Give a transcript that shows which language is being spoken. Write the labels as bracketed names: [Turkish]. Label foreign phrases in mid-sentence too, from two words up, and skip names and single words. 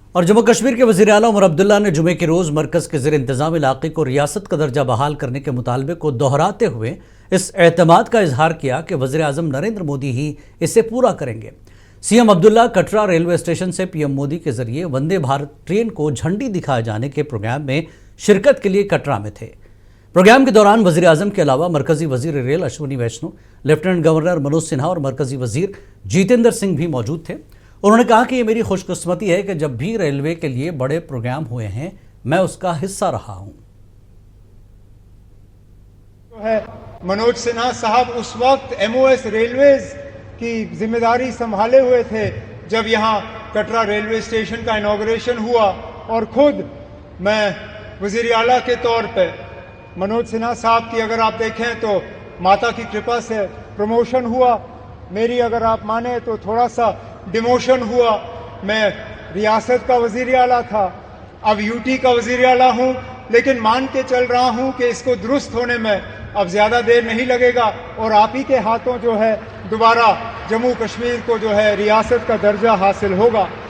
[Urdu] اور جموں کشمیر کے وزیر اعلیٰ عمر عبداللہ نے جمعے کے روز مرکز کے زیر انتظام علاقے کو ریاست کا درجہ بحال کرنے کے مطالبے کو دہراتے ہوئے اس اعتماد کا اظہار کیا کہ وزیر اعظم نریندر مودی ہی اسے پورا کریں گے۔ سی ایم عبداللہ کٹرا ریلوے اسٹیشن سے پی ایم مودی کے ذریعے وندے بھارت ٹرین کو جھنڈی دکھائے جانے کے پروگرام میں شرکت کے لیے کٹرا میں تھے۔ پروگرام کے دوران وزیر اعظم کے علاوہ مرکزی وزیر ریل اشونی ویشنو، لیفٹیننٹ گورنر منوج سنہا اور مرکزی وزیر جیتیندر سنگھ بھی موجود تھے۔ انہوں نے کہا کہ یہ میری خوش قسمتی ہے کہ جب بھی ریلوے کے لیے بڑے پروگرام ہوئے ہیں میں اس کا حصہ رہا ہوں۔ منوج سنہا صاحب اس وقت [English] MOS railways [Urdu] کی ذمہ داری سنبھالے ہوئے تھے جب یہاں کٹرا ریلوے اسٹیشن کا انوگریشن ہوا، اور خود میں وزیر اعلیٰ کے طور پہ منوج سنہا صاحب کی اگر آپ دیکھیں تو ماتا کی کرپا سے پروموشن ہوا، میری اگر آپ مانیں تو تھوڑا سا ڈیموشن ہوا۔ میں ریاست کا وزیر اعلیٰ تھا، اب یو ٹی کا وزیر اعلیٰ ہوں، لیکن مان کے چل رہا ہوں کہ اس کو درست ہونے میں اب زیادہ دیر نہیں لگے گا، اور آپ ہی کے ہاتھوں جو ہے دوبارہ جموں کشمیر کو جو ہے ریاست کا درجہ حاصل ہوگا۔